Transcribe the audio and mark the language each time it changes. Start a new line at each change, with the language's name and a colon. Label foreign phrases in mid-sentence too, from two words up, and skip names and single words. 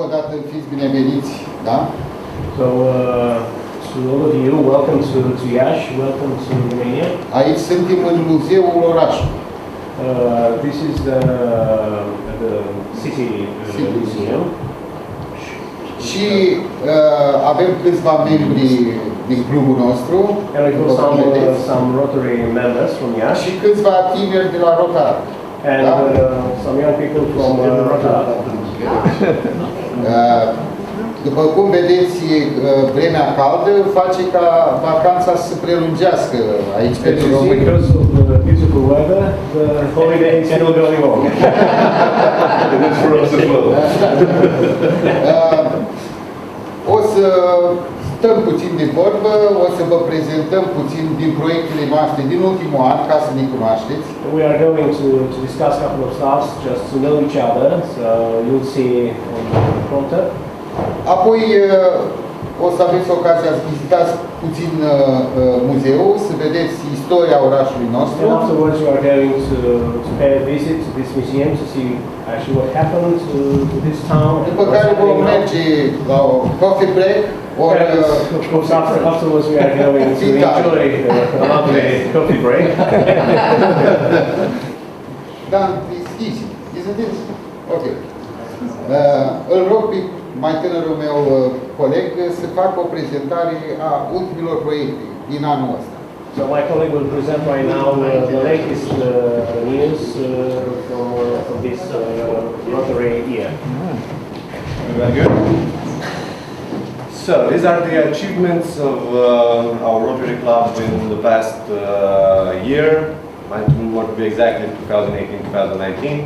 Romanian: dată fiți bineveniți, da?
English: So, to all of you, welcome to Iași, welcome to Romania.
Romanian: Aici suntem în muzeul orașului.
English: This is the city museum.
Romanian: Și avem câțiva membri din clubul nostru.
English: And we've got some Rotary members from Iași.
Romanian: Și câțiva tineri de la Rotary.
English: And some young people from Rotary.
Romanian: După cum vedeți, vremea caldă face ca vacanța să se prelungească aici pentru români.
English: Because of the beautiful weather, the holiday is still going on. And it's for us as well.
Romanian: O să stăm puțin de vorbă, o să vă prezentăm puțin din proiectele noastre din ultimul an, ca să ne cunoașteți.
English: We are going to discuss a couple of stuff just to know each other, so you'll see on the prompter.
Romanian: Apoi o să aveți ocazia să vizitați puțin muzeul, să vedeți istoria orașului nostru.
English: And afterwards you are going to pay a visit to this museum to see actually what happened to this town.
Romanian: După care vom merge la o
English: coffee break.
Romanian: Or,
English: of course, afterwards we are going to enjoy a lovely coffee break. Da, it's easy, isn't it? Ok.
Romanian: Îl rog pe mai tânărul meu coleg să facă o prezentare a ultimilor proiecte din anul ăsta.
English: So my colleague will present right now the latest news from this Rotary year. Very good. So these are the achievements of our Rotary Club in the past year, more to be exactly 2018-2019.